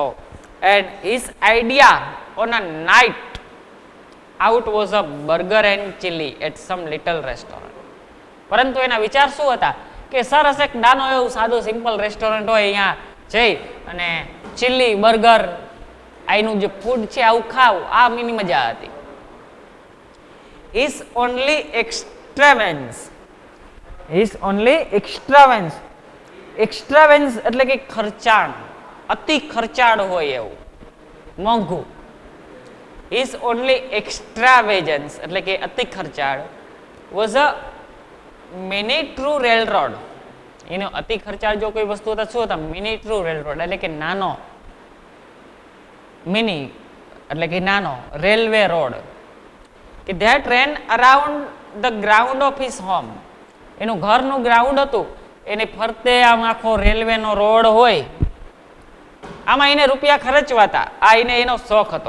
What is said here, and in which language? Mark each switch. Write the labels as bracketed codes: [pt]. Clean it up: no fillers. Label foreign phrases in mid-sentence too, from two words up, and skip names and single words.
[en] And his idea on a night out was a burger and chili at some little restaurant. [gu] પરંતુ એના વિચાર શું હતા કે સરસ એક નાનો એવું સાદું સિમ્પલ રેસ્ટોરન્ટ હોય, અહીંયા જઈ અને ચીલી બર્ગર આનું જે ફૂડ છે આવું ખાવ, આ મીની મજા હતી. [en] His only extravagance, his only extravagance, extravagance [gu] એટલે કે ખર્ચાળ, અતિ ખર્ચાળ હોય એવું, મોંઘું. [en] His only extravagance [gu] એટલે કે અતિ ખર્ચાળ [en] was a mini true railroad. [gu] એનો અતિ ખર્ચાળ જો કોઈ વસ્તુ હતા શું હતા, [en] mini true railroad [gu] એટલે કે નાનો, મિની એટલે કે નાનો [en] railway road. [gu] કે [en] that ran around the ground of his home, [gu] એનું ઘરનું ગ્રાઉન્ડ હતું એને ફરતે આમ આખો રેલવેનો રોડ હોય, આમાં એને રૂપિયા ખર્ચવાતા, આ એને એનો શોખ હતો.